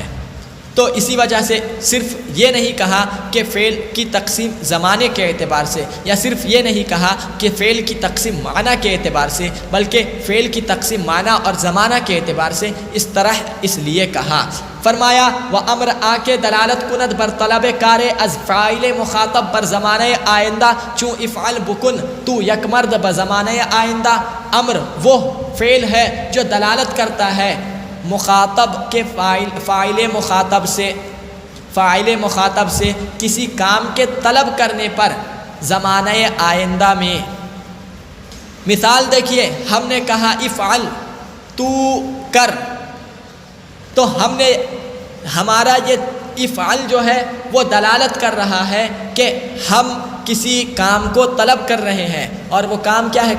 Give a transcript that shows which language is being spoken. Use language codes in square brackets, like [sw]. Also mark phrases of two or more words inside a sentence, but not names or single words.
[ur] تو اسی وجہ سے صرف یہ نہیں کہا کہ فعل کی تقسیم زمانے کے اعتبار سے، یا صرف یہ نہیں کہا کہ فعل کی تقسیم معنی کے اعتبار سے، بلکہ فعل کی تقسیم معنی اور زمانہ کے اعتبار سے اس طرح اس لیے کہا۔ [fa] فرمایا وَأَمْرَ آکے دلالت کند بر طلب کار از فاعل مخاطب بر زمانہ آئندہ چوں افعل بکن تو یک مرد بزمانہ آئندہ۔ [ur] امر وہ فعل ہے جو دلالت کرتا ہے مخاطب کے فاعل مخاطب سے کسی کام کے طلب کرنے پر زمانہ آئندہ میں۔ مثال دیکھیے، ہم نے کہا افعل، تو کر، تو ہم نے ہمارا یہ افعل جو ہے وہ دلالت کر رہا ہے کہ ہم کسی کام کو طلب کر رہے ہیں، اور وہ کام کیا ہے؟